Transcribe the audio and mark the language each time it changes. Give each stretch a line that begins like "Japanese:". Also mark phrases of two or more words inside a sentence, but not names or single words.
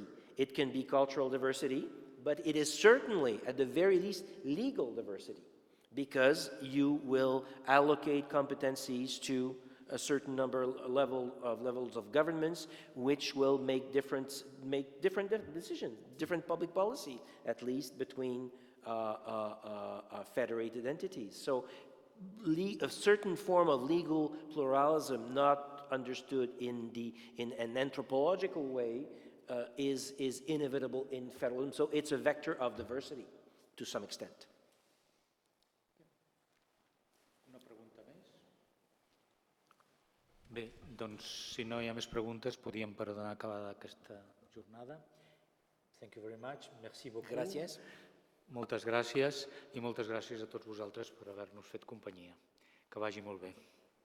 English: It can be cultural diversity, but it is certainly, at the very least, legal diversity, because you will allocate competencies to a certain levels of governments, which will make different decisions, different public policy, at least between federated entities. So a certain form of legal pluralism, not understood in an anthropological way, is inevitable in federalism. So it's a vector of diversity to some extent.
Catalan: Bé, doncs si no hi ha més preguntes, podríem per donar acabada aquesta jornada.
English: Thank you very much.
French: Merci beaucoup.
Catalan: Gràcies. Moltes gràcies i moltes gràcies a tots vosaltres per haver-nos fet companyia. Que vagi molt bé.